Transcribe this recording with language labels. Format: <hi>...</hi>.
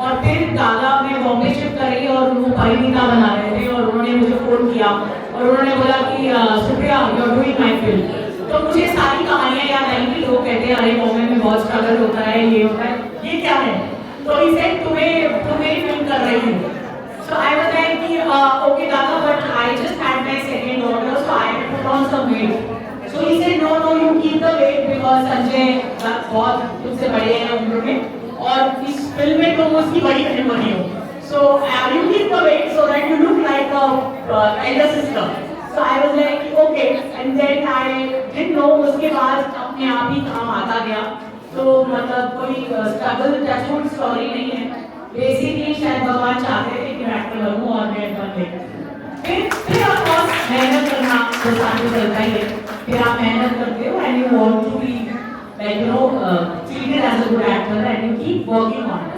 <hi>और फिर दादा मैं बॉम्बे शिफ्ट करी और वो परिणीता बना रहे थे, और उन्होंने मुझे फोन किया और उन्होंने बोला कि Supriya</hi> <en>You are doing my film.</en> <hi>तो मुझे सारी कहानियां याद आई कि लोग कहते हैं अरे बॉम्बे में बहुत स्ट्रगल होता है, ये होता है, ये क्या है। तो</hi> <en>he said</en> <hi>तुम्हें फिल्म कर रही हूँ।</hi> <en>So I was like</en> <hi>कि</hi> <en>okay Dada, but I just had my second daughter, so I had to put on some weight. So he said no, you keep the weight because</en> <hi>Sanjay बहुत तुमसे बड़े हैं उम्र में और इस फिल्म में तुम उसकी बड़ी बहन बनी हो।</hi> <en>So you keep the weight so that you look like a elder sister. So I was like okay, and then I didn't know।</en> <hi>उसके बाद अपने आप ही काम आता गया। तो मतलब कोई स्ट्रगल टचवुड स्टोरी नहीं है। बेसिकली शायद भगवान चाहते थे कि मैं एक्टर बनूं और मैं बन गई। फिर ऑफ कोर्स मेहनत करना तो साथ में चलता ही है। फिर आप मेहनत करते हो</hi> <en>And you want to be like you know treated as a good actor and you keep working on it.</en>